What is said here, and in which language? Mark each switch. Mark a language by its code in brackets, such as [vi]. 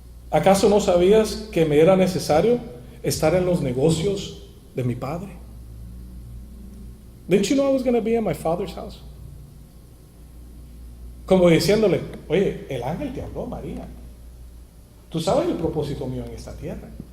[es] ¿Acaso no sabías que me era necesario estar en los negocios de mi Padre? [en] Didn't you know I was going to be in my Father's house? [es] Como diciéndole, oye, el ángel te habló, María. Tú sabes el propósito mío en esta tierra.